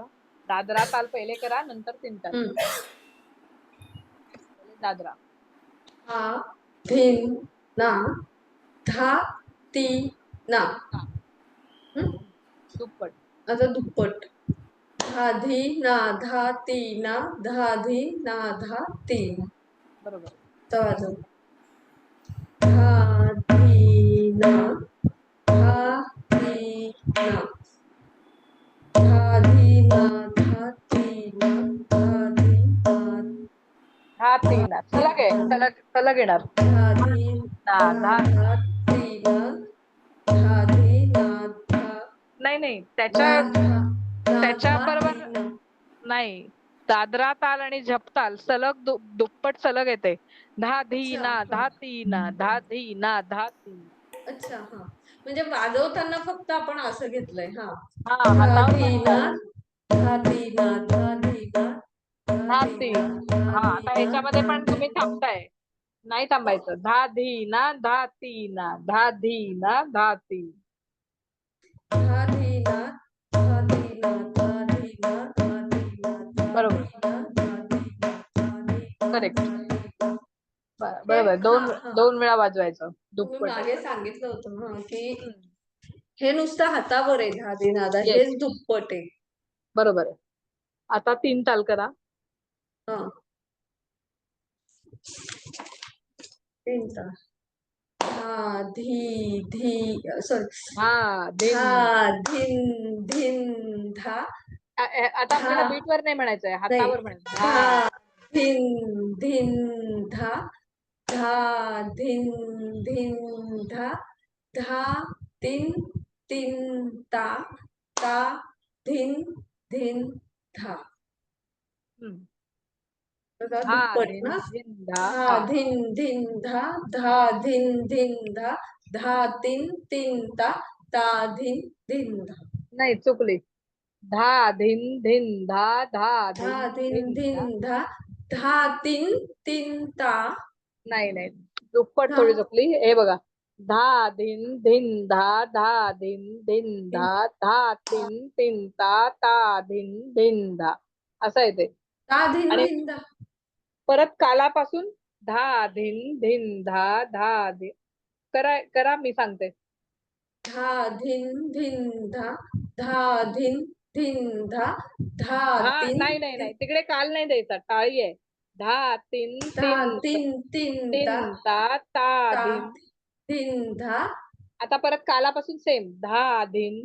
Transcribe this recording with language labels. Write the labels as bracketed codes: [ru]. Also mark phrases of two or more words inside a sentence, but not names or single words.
[mr] दादरा ताल पहिले करा, नंतर तीन ताल. पहिले दादरा. धा धिन ना धा ती ना. दुप्पट. आता दुप्पट. धा धी ना धा ती ना धा धी ना धा ती. बरोबर. आता वाजव. धा धी ना धा धी ना धा धी ना धा ती ना धा धी ना धा तीन सलग आहे. सलग येणार. धा धी धा ना धा. धा ती ना धा धी ना धा नाही धा त्याच्या धा बरोबर ती ना. नाही. दादरा ताल आणि झपताल सलग दुप्पट सलग येते. धा धी अच्छा ना हा. धा ती ना धा धी ना धा ती. अच्छा हा. म्हणजे वाजवताना फक्त आपण असं घेतलंय. हा. हा धा हातावर धी ना म्हणतात. धा धी ना धा धी ना धा धा धी ती. ना धा हा धी आता ना ह्याच्यामध्ये धा पण धी तुम्ही थांबताय. नाही थांबायचं. धा धी ना धा ती ना धा धी ना धा ती. धा धी ना धा धी ना धा धी ना धा धी ना धा बरोबर. धी ना धा धी ना धा धी ना करेक्ट. धा धी ना. हे बरोबर. हा दोन हा. दोन वेळा वाजवायचं. तुम्ही दुप्पट आहे. मागे सांगितलं होतं हा की हम्म. हे नुसतं हातावर आहे धा धी ना धा. येस. हेच दुप्पट आहे. बरोबर आहे. आता तीन ताल करा. हा. तीनचा. धा धी धी सॉरी हा धा धिन. धिन धिन धा आता आपल्याला धा बीट वर नाही म्हणायचंय. नाही हातावर म्हणायचं. धा. धा धिन धिन धा धा धिन धिन धा धा तिन तिन ता ता धिन धिन धा. हम्म. बघा धा दुप्पट धिन ना. धिन धा. धा हा. धिन धिन धा धा धिन धिन धा धा तिन तिन ता ता धिन धिन धा. नाही चुकली. धा धिन धिन धा धा धा धिन धिन धिन धा. धिन धा धा तिन तिन ता नाही दुप्पट धा थोडी चुकली. हे बघा. धा धिन धिन धा धा धिन धिन तिन धा धा तिन तिन ता ता धिन धिन धा असं आहे ते. ता धिन आणि धिन धा. परत कालापासून धा धिन धिन धा धा धिन. करा करा मी सांगते. धा धिन धिन धा धा धिन धिन धा धा धा तिन नाही तिकडे काल नाही द्यायचा. टाळी आहे. धा तिन धा तिन तिन तिन ता तिन ता ता ता धिन. धिन धा आता परत कालापासून सेम. धा धिन